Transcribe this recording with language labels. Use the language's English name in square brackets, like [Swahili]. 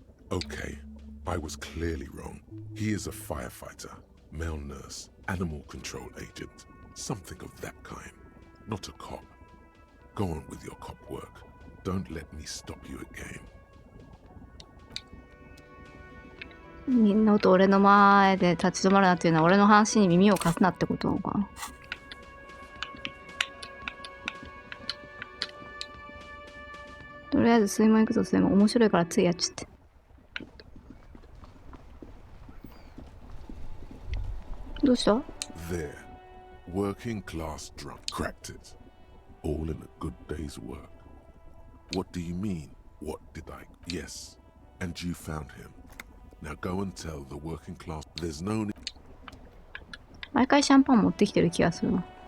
[English] Okay, I was clearly wrong. He is a firefighter, male nurse, animal control agent, something of that kind. Not a cop. Go on with your cop work. Don't let me stop you again. [Japanese] みんなと俺の前で立ち止まるなっていうのは俺の話に耳を貸すなってことなのかな。とりあえず水門行くぞ。水門面白いからついやっちゃって。どうした？ [English] There. Working class drunk. Cracked it. All in a good day's work. What do you mean? What did I? Yes. And you found him. Now go and tell the working class there's no need. [Japanese] 毎回シャンパン持ってきてる気がするな。